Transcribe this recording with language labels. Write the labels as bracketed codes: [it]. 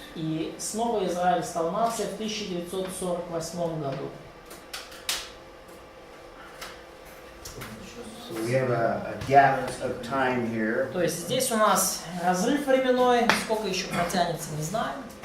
[ru] И снова Израиль стал нацией в 1948 году. [en] So we have a gap of time here. [ru] То есть здесь у нас разрыв временной, сколько еще протянется, не знаем.